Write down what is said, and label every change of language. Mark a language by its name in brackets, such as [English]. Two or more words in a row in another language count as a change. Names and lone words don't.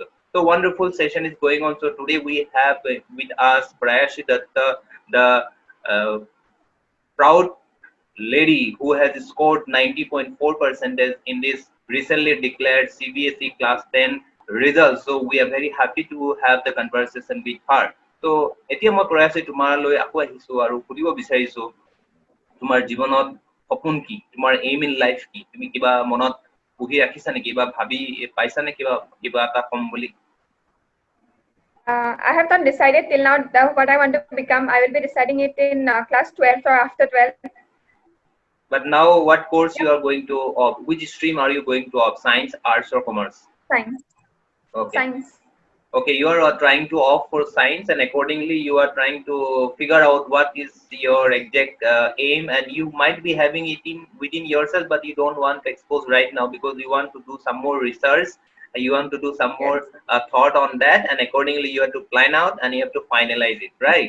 [English] So wonderful session is going on. So today we have with us Prayashi Datta, the proud lady who has scored 90.4% in this recently declared CBSE class 10 results. So we are very happy to have the conversation with her. [Assamese] So এতিয়া মই প্ৰয়াসী তোমালৈ আকৌ আহিছো আৰু সুধিব বিচাৰিছো তোমাৰ জীৱনত সপোন কি তোমাৰ [English] aim in life [Assamese] কি তুমি কিবা মনত পুহি ৰাখিছা নেকি বা ভাবি পাইছা নে কিবা এটা কম বুলি [English] I have not decided till now what I want to become. I will be deciding it in class 12th or after 12th. But now what course you are going to opt? Which stream are you going to opt? Science, arts or commerce? Science. Okay. Science. Okay, you are trying to opt for science and accordingly you are trying to figure out what is your exact aim and you might be having it within yourself but you don't want to expose right now because you want to do some more research, you want to do some more thought on that and accordingly you have to plan out and you have to finalize it, right?